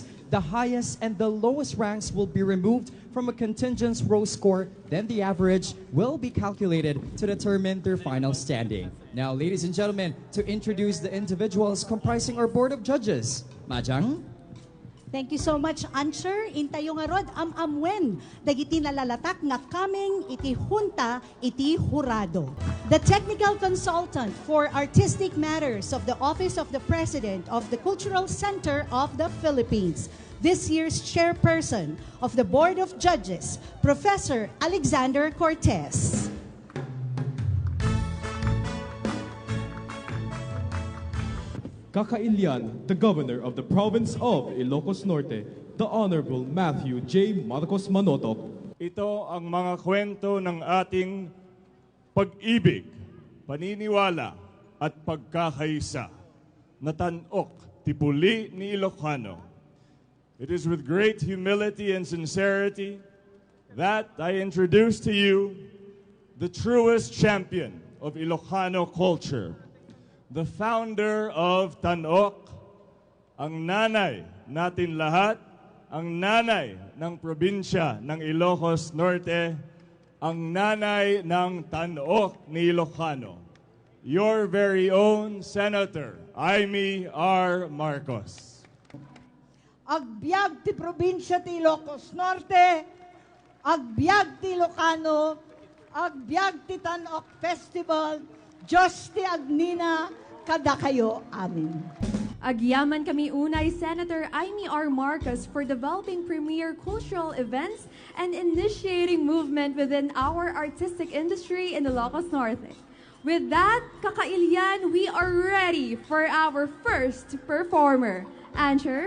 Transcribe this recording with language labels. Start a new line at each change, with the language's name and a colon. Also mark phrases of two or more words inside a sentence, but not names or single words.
English: The highest and the lowest ranks will be removed from a contingent's row score, then the average will be calculated to determine their final standing. Now, ladies and gentlemen, to introduce the individuals comprising our board of judges. Majang? Thank you so much, Ancher.
Iloko: Intayo nga rod, amwen. Dagiti nalalatak nga kaming iti junta, iti jurado.
English: The technical consultant for artistic matters of the Office of the President of the Cultural Center of the Philippines. This year's chairperson of the Board of Judges, Professor Alexander Cortez. Kakailian, the governor of the province of Ilocos Norte, the Honorable Matthew J. Marcos Manotoc.
Filipino: Ito ang mga kwento ng ating pag-ibig, paniniwala at pagkakaisa na tanok tipuli ni Ilocano.
English: It is with great humility and sincerity that I introduce to you the truest champion of Ilocano culture, the founder of Tanok,
Filipino: ang nanay natin lahat, ang nanay ng probinsya ng Ilocos Norte, ang nanay ng Tanok ni Ilocano,
English: your very own Senator, Amy R. Marcos.
Iloko: Agbyag ti probinsya ti Ilocos Norte, agbyag ti Ilocano, agbyag ti Tanok Festival, Diyos ti Agnina, kada kayo amin. Agyaman kami unay Senator Amy R.
English: Marcos for developing premier cultural events and initiating movement within our artistic industry in Ilocos Norte. With that, kakailian, we are ready for our first performer. Ancher?